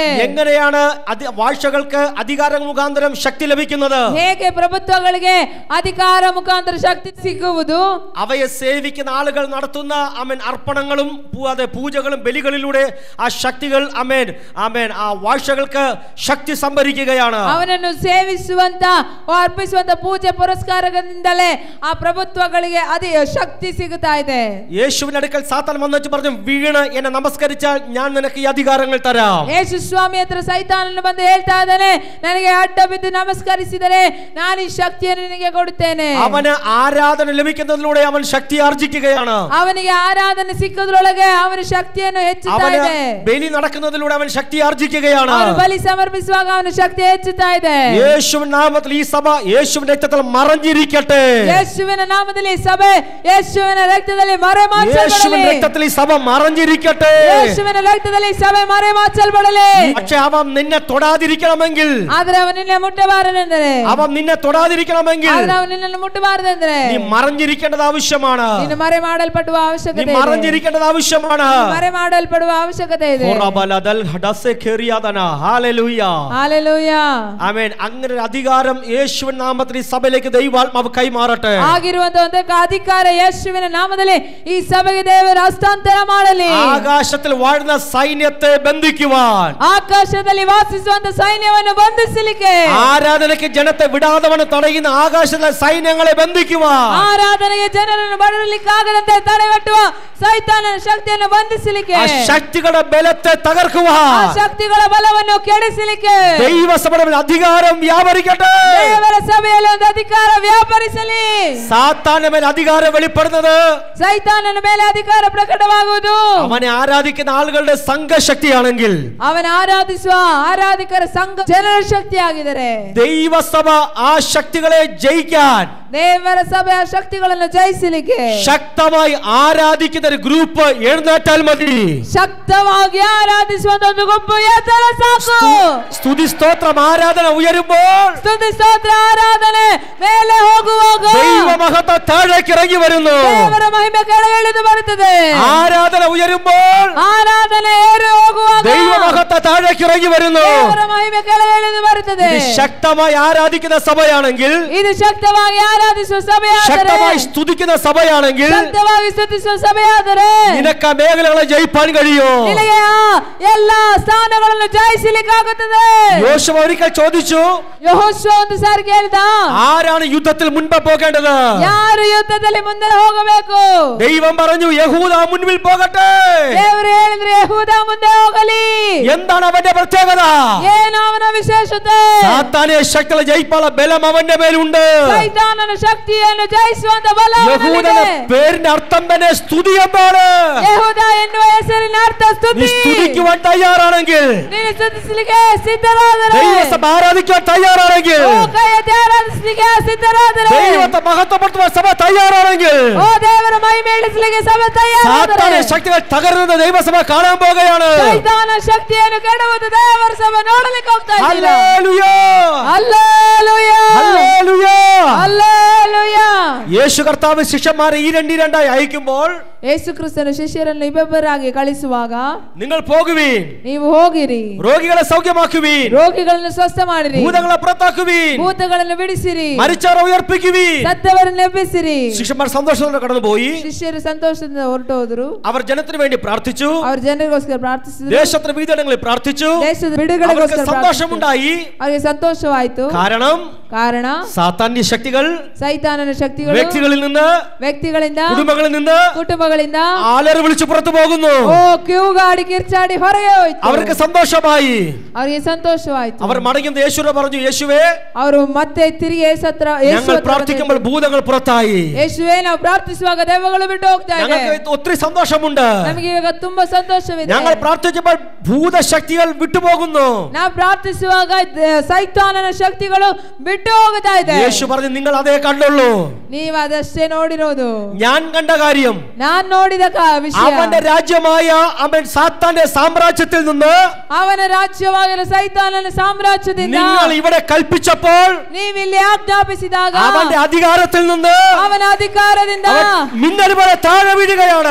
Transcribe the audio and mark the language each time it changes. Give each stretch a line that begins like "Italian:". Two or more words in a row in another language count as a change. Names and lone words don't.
Malayalam: എങ്ങനെയാണ് വാഴ്ചകൾക്ക് അധികാരം മുഖാന്തരം ശക്തി ലഭിക്കുന്നത്?
Kannada: ಹೇಗೆ ಪ್ರಭುತ್ವಗಳಿಗೆ ಅಧಿಕಾರ ಮುಖಾಂತರ ಶಕ್ತಿ ಸಿಗುವುದು?
Malayalam: അവയെ സേവിക്കുന്ന ആളുകൾ നടത്തുന്ന ആമേൻ അർപ്പണങ്ങളും പൂജകളും ബലികളിലൂടെ ആ ശക്തികൾ ആമേൻ ആമേൻ ആ വാഴ്ചകൾക്ക് ശക്തി സംഭരിക്കുകയാണ്.
Kannada: ಅವನನ್ನು ಸೇವಿಸುವಂತ ಅರ್ಪಿಸುವಂತ ಪೂಜೆ ಪುರಸ್ಕಾರಗಳಿಂದಲೇ ಆ ಪ್ರಭುತ್ವಗಳಿಗೆ ಅದೇ ಶಕ್ತಿ ಸಿಗುತ್ತಾ ಇದೆ.
Malayalam: യേശുവിന്റെ അടുക്കൽ സാത്താൻ വന്നിട്ട് പറഞ്ഞു, വീണ് എന്നെ നമസ്കരിച്ചാൽ ഞാൻ നിനക്ക് ഈ അധികാരങ്ങൾ തരാം.
Kannada: ಯೇಸು ಸ್ವಾಮಿ ಹತ್ರ ಸೈತಾನನು ಬಂದು ಹೇಳ್ತಾ ಇದ್ದಾನೆ, ನನಗೆ ಅಡ್ಡ ಬಿದ್ದು ನಮಸ್ಕರಿಸಿದರೆ ನಾನು ಈ ಶಕ್ತಿಯನ್ನು ನಿನಗೆ ಕೊಡುತ್ತೇನೆ.
Malayalam: അവന് ആരാധന ലഭിക്കുന്നതിലൂടെ അവൻ ശക്തി ആർജിക്കുകയാണ്.
Kannada: ಅವನಿಗೆ ಆರಾಧನೆ ಸಿಕ್ಕುವುದರೊಳಗೆ ಅವನ ಶಕ್ತಿಯನ್ನು ಹೆಚ್ಚುತ್ತಾ ಇದೆ.
Malayalam: ബലി നടക്കുന്നതിലൂടെ അവൻ ശക്തി ആർജിക്കുകയാണ്.
Kannada: ಅವನು ಬಲಿ ಸಮರ್ಪಿಸುವಾಗ ಅವನ ಶಕ್ತಿ ಹೆಚ್ಚುತ್ತಾ ಇದೆ.
Malayalam: യേശുവിന്റെ നാമത്തിൽ ഈ സഭ യേശുവിന്റെ രക്തത്തിൽ മറഞ്ഞിരിക്കട്ടെ.
Kannada: ಯೇಸುವಿನ ನಾಮದಲ್ಲಿ ಸಭೆ ಯೇಸುವಿನ ರಕ್ತದಲ್ಲಿ ಮರೆಮಾಚಲ್ಪಡಲಿ.
Malayalam: യേശുവിന്റെ രക്തത്തിൽ ഈ സഭ മറഞ്ഞിരിക്കട്ടെ.
Kannada: ಯೇಸುವಿನ ರಕ್ತದಲ್ಲಿ ಸಭೆ ಮರೆಮಾಚಲ್ಪಡಲಿ.
Malayalam: പക്ഷേ അവൻ നിന്നെ തൊടാതിരിക്കണമെങ്കിൽ,
Kannada: ಆದರೆ ಅವನು ನಿನ್ನ ಮುಟ್ಟಬಾರದೆಂದರೆ,
Malayalam: അവൻ നിന്നെ തൊടാതിരിക്കണമെങ്കിൽ
Kannada: ಆದರೆ ಅವನು ನಿನ್ನನ್ನು ಮುಟ್ಟಬಾರದೆಂದರೆ
Malayalam: നീ മറഞ്ഞിരിക്കേണ്ടത് ആവശ്യമാണ്.
Kannada: ನೀನು ಮರೆ ಮಾಡಲ್ಪಡುವ ಅವಶ್ಯಕತೆ
Malayalam: നീ
Kannada: ಇದೆ.
Malayalam: മറഞ്ഞിരിക്കേണ്ടത് ആവശ്യമാണ്.
Kannada: ಮರೆ ಮಾಡಲ್ಪಡುವ ಅವಶ್ಯಕತೆ ಇದೆ.
Malayalam: ഹല്ലേലൂയ. ആമേൻ. അങ്ങനെ ഒരു അധികാരം യേശുവിന്റെ നാമത്തിൽ ഈ സഭയിലേക്ക് ദൈവാത്മാവ് കൈമാറട്ടെ.
Kannada: ಆಗಿರುವಂತ ಒಂದು ಅಧಿಕಾರ ಯೇಸುವಿನ ನಾಮದಲ್ಲಿ ಈ ಸಭೆಗೆ ದೇವರು ಹಸ್ತಾಂತರ ಮಾಡಲಿ.
Malayalam: ആകാശത്തിൽ വാഴുന്ന സൈന്യത്തെ ബന്ധിക്കുവാൻ,
Kannada: ಆಕಾಶದಲ್ಲಿ ವಾಸಿಸುವಂತ ಸೈನ್ಯವನ್ನು ಬಂಧಿಸಲಿಕ್ಕೆ,
Malayalam: ആരാധനയ്ക്ക് ജനത്തെ വിടാതവണ് തടയുന്ന ആകാശത്തിലെ സൈന്യങ്ങളെ ബന്ധിക്കുവാൻ,
Kannada: ಆರಾಧನೆಗೆ ಜನರನ್ನು ಬರಲಿಕ್ಕಾಗದಂತೆ ತಡೆಗಟ್ಟುವ ಸೈತಾನನ ಶಕ್ತಿಯನ್ನು ಬಂಧಿಸಲಿಕ್ಕೆ,
Malayalam: ആ ശക്തികളുടെ ബലത്തെ തകർക്കുവാൻ,
Kannada: ಆ ಶಕ್ತಿಗಳ ಬಲವನ್ನು ಕೆಡಿಸಲಿಕ್ಕೆ
Malayalam: ദൈവസഭയുടെ മേൽ അധികാരം വ്യാപരിക്കട്ടെ.
Kannada: ದೇವರ ಸಭೆಯಲ್ಲಿ ಒಂದು ಅಧಿಕಾರ ವ್ಯಾಪರಿಸಲಿ.
Malayalam: സാത്താന്റെ മേൽ അധികാരം വെളിപ്പെടുന്നത്
Kannada: ಸೈತಾನನ ಮೇಲೆ ಅಧಿಕಾರ ಪ್ರಕಟವಾಗುವುದು
Malayalam: അവനെ ആരാധിക്കുന്ന ആളുകളുടെ സംഘശക്തിയാണെങ്കിൽ,
Kannada: ಅವನ ಆರಾಧಿಸುವ ಆರಾಧಿಕರ ಸಂಘ ಜನರ ಶಕ್ತಿ ಆಗಿದ್ದಾರೆ.
Malayalam: ദൈവസഭ ആ ശക്തികളെ ജയിക്കാൻ
Kannada: ದೇವರ ಸಭೆಯ ಶಕ್ತಿಗಳನ್ನು ಜಯಿಸಲಿಕ್ಕೆ
Malayalam: ശക്തമായി ആരാധിക്കുന്ന ഒരു ഗ്രൂപ്പ് എഴുന്നേറ്റാൽ മതി.
Kannada: ಶಕ್ತವಾಗಿ ಆರಾಧಿಸುವಂತ ಒಂದು ಗುಂಪು ಎದ್ದರೆ ಸಾಕು.
Malayalam: സ്തുതി സ്തോത്രം ആരാധന ഉയരുമ്പോൾ
Kannada: ಸ್ತುತಿ ಸ್ತೋತ್ರ ಆರಾಧನೆ ಮೇಲೆ ಹೋಗುವಾಗ
Malayalam: ദൈവമഹത്വം താഴേക്ക് ഇറങ്ങി വരുന്നു.
Kannada: ದೇವರ ಮಹಿಮೆ ಕೆಳಗೆ ಇಳಿದು ಬರುತ್ತದೆ.
Malayalam: ആരാധന ഉയരുമ്പോൾ
Kannada: ಆರಾಧನೆ ಏರಿ ಹೋಗುವಾಗ
Malayalam: ദൈവമഹത്വം താഴേക്ക് ഇറങ്ങി വരുന്നു.
Kannada: ದೇವರ ಮಹಿಮೆ ಕೆಳಗೆ ಇಳಿದು ಬರುತ್ತದೆ.
Malayalam: ഇത് ശക്തമായി ആരാധിക്കുന്ന സഭയാണെങ്കിൽ,
Kannada: ಇದು ಶಕ್ತವಾಗಿ ಆರಾಧಿಸುವ ಸಭೆಯಾದರೆ,
Malayalam: ശക്തമായി സ്തുതിക്കുന്ന സഭയാണെങ്കിൽ,
Kannada: ಶಕ್ತವಾಗಿ ಸ್ತುತಿಸುವ ಸಭೆಯಾದರೆ
Malayalam: നിനക്ക് ആ മേഖലകളെ ജയിപ്പാൻ കഴിയോ?
Kannada: ನಿನಗೆ ಆ ಎಲ್ಲಾ ಸ್ಥಾನಗಳನ್ನು ಜಯಿಸಲಿಕ್ಕಾಗುತ್ತದೆ.
Malayalam: യോശുവ ഒരിക്കൽ ചോദിച്ചു,
Kannada: ಯೆಹೋಶುವ ಒಂದು ಸಾರಿ ಕೇಳಿದ,
Malayalam: ആരാണ് യുദ്ധത്തിൽ മുൻപേ പോകേണ്ടത്?
Kannada: ಯಾರು ಯುದ್ಧದಲ್ಲಿ ಮುಂದೆ ಹೋಗಬೇಕು?
Malayalam: ദൈവം പറഞ്ഞു, യഹൂദ മുൻപിൽ പോകട്ടെ.
Kannada: ದೇವರು ಹೇಳಿದ್ರೆ ಯೆಹೂದ ಮುಂದೆ ಹೋಗಲಿ.
Malayalam: എന്താണ് അവന്റെ പ്രത്യേകത?
Kannada: ಏನು ಅವನ ವಿಶೇಷತೆ?
Malayalam: സാത്താനെ ശക്തികളെ ജയിപ്പാനുള്ള ബലം അവന്റെ മേലുണ്ട്.
Kannada: ಸೈತಾನನ ಶಕ್ತಿಯನ್ನು ಜಯಿಸುವಂತ ಬಲ
Malayalam: യഹൂദന്റെ
Kannada: ಅವನಿಗಿದೆ.
Malayalam: പേരിന്റെ അർത്ഥം തന്നെ സ്തുതി എന്നാണ്.
Kannada: ಯೆಹೂದ ಎನ್ನುವ ಹೆಸರಿನ ಅರ್ಥ
Malayalam: നീ
Kannada: ಸ್ತುತಿ.
Malayalam: സ്തുതിക്കുവാൻ തയ്യാറാണെങ്കിൽ,
Kannada: ನೀನು ಸ್ತುತಿಸಲಿಕ್ಕೆ ಸಿದ್ಧರಾದರೆ,
Malayalam: ദൈവസഭ ആരാധിക്കുവാൻ തയ്യാറാണെങ്കിൽ,
Kannada: ಓ ಕೈ ಎತ್ತಿ ಆರಾಧಿಸಲಿಕ್ಕೆ ಸಿದ್ಧರಾದರೆ,
Malayalam: ദൈവത്തെ മഹത്വപ്പെടുത്തുവാൻ സഭ തയ്യാറാണെങ്കിൽ,
Kannada: ಓ ದೇವರ ಮಹಿಮೆ ಇಳಿಸಲಿಕ್ಕೆ ಸಭೆ
Malayalam: സാത്താനെ
Kannada: ತಯಾರಾದರೆ,
Malayalam: ശക്തികൾ തകരുന്നത് ദൈവസഭ കാണാൻ പോകുകയാണ്.
Kannada: ಸೈತಾನ ಶಕ್ತಿಯನ್ನು ಕೆಡವುದು ದೇವರ ಸಭೆ ನೋಡಲಿಕ್ಕೆ ಹೋಗ್ತಾ ಇದ್ದೀರಾ?
Malayalam: ഹല്ലേലൂയ,
Kannada: ಹಲ್ಲೆಲೂಯ,
Malayalam: ഹല്ലേലൂയ.
Kannada: ಹಲ್ಲೆಲೂಯ.
Malayalam: യേശു കർത്താവ് ശിഷ്യന്മാരെ ഈ രണ്ടായി അയക്കുമ്പോൾ,
Kannada: ಯೇಸು ಕ್ರಿಸ್ತನು ಶಿಷ್ಯರನ್ನು ಇಬ್ಬಬ್ಬರಾಗಿ ಕಳಿಸುವಾಗ,
Malayalam: നിങ്ങൾ പോകുവീൻ,
Kannada: ನೀವು ಹೋಗಿರಿ,
Malayalam: രോഗികളെ സൗഖ്യമാക്കുവീൻ,
Kannada: ರೋಗಿಗಳನ್ನು ಸ್ವಸ್ಥ ಮಾಡಿರಿ,
Malayalam: ഭൂതങ്ങളെ പുറത്താക്കുവീൻ,
Kannada: ಭೂತಗಳನ್ನು ಬಿಡಿಸಿರಿ,
Malayalam: മരിച്ചവരെ ഉയർപ്പിക്കുവീൻ.
Kannada: ಸತ್ತವರನ್ನು ಎಬ್ಬಿಸಿರಿ.
Malayalam: ശിഷ്യന്മാർ സന്തോഷത്തോടെ കടന്നുപോയി.
Kannada: ಶಿಷ್ಯರು ಸಂತೋಷದಿಂದ ಹೊರಟು ಹೋದ್ರು.
Malayalam: അവർ ജനത്തിന് വേണ്ടി പ്രാർത്ഥിച്ചു,
Kannada: ಅವ್ರ ಜನರಿಗೋಸ್ಕರ ಪ್ರಾರ್ಥಿಸಿದ್ರು,
Malayalam: ദേശത്തിന് വിവിധങ്ങളിൽ പ്രാർത്ഥിച്ചു.
Kannada: ದೇಶದ
Malayalam: അവർക്ക്
Kannada: ಬಿಡುಗಡೆಗೋಸ್ಕರ ಪ್ರಾರ್ಥಿಸಿದ್ರು.
Malayalam: സന്തോഷമുണ്ടായി.
Kannada: ಅವರಿಗೆ ಸಂತೋಷವಾಯಿತು.
Malayalam: കാരണ സാത്താന്യ ശക്തികൾ
Kannada: ಸೈತಾನನ ಶಕ್ತಿಗಳು
Malayalam: വ്യക്തികളിൽ നിന്ന്,
Kannada: ವ್ಯಕ್ತಿಗಳಿಂದ,
Malayalam: കുടുംബങ്ങളിൽ നിന്ന്
Kannada: ಕುಟುಂಬಗಳಿಂದ
Malayalam: ആലറി വിളിച്ചു പുറത്തു പോകുന്നു.
Kannada: ಓ ಕಿವುಗಾಡಿ ಕಿರ್ಚಾಡಿ ಹೊರಗೆ ಹೋಯ್ತು.
Malayalam: അവർക്ക് സന്തോഷമായി.
Kannada: ಅವರಿಗೆ ಸಂತೋಷವಾಯಿತು.
Malayalam: അവർ മടങ്ങുന്ന യേശുവിനെ പറഞ്ഞു, യേശുവേ,
Kannada: ಅವರು ಮತ್ತೆ ತಿರುಗಿ
Malayalam: ഞങ്ങൾ പ്രാർത്ഥിക്കുമ്പോൾ ഭൂതങ്ങൾ പുറത്തായി.
Kannada: ಯೇಸುವೇ, ನಾವು ಪ್ರಾರ್ಥಿಸುವಾಗ ದೆವ್ವಗಳು ಬಿಟ್ಟು ಹೋಗ್ತಾ ಇದೆ.
Malayalam: ഞങ്ങൾക്ക് ഒത്തിരി സന്തോഷമുണ്ട്.
Kannada: ನಮಗೆ ಇವಾಗ ತುಂಬಾ ಸಂತೋಷವಿದೆ.
Malayalam: ഞങ്ങൾ പ്രാർത്ഥിച്ചപ്പോൾ ഭൂതശക്തികൾ വിട്ടുപോകുന്നു.
Kannada: ನಾವು ಪ್ರಾರ್ಥಿಸುವಾಗ ಸೈತಾನನ ಶಕ್ತಿಗಳು ಬಿಟ್ಟು ಬಿಟ್ಟು ಹೋಗ್ತಾ ಇದೆ.
Malayalam: യേശു പറഞ്ഞു നിങ്ങൾ അതേ കണ്ടുള്ളൂ,
Kannada: ನೀವು ಅದಷ್ಟೇ ನೋಡಿರೋದು.
Malayalam: ഞാൻ കണ്ട കാര്യം,
Kannada: ನಾನು ನೋಡಿದ ವಿಷಯ,
Malayalam: അവന്റെ രാജ്യമായ അവൻ സാത്താന്റെ സാമ്രാജ്യത്തിൽ നിന്ന്,
Kannada: ಅವನ ರಾಜ್ಯವಾಗಿರುವ ಸೈತಾನನ ಸಾಮ್ರಾಜ್ಯದಿಂದ
Malayalam: നിങ്ങൾ ഇവിടെ കൽപ്പിച്ചപ്പോൾ,
Kannada: ನೀವು ಇಲ್ಲಿ ಆಜ್ಞಾಪಿಸಿದಾಗ
Malayalam: അവന്റെ അധികാരത്തിൽ നിന്ന്,
Kannada: ಅವನ ಅಧಿಕಾರದಿಂದ
Malayalam: മിന്നൽ പോലെ താഴെ വീഴുകയാണ്.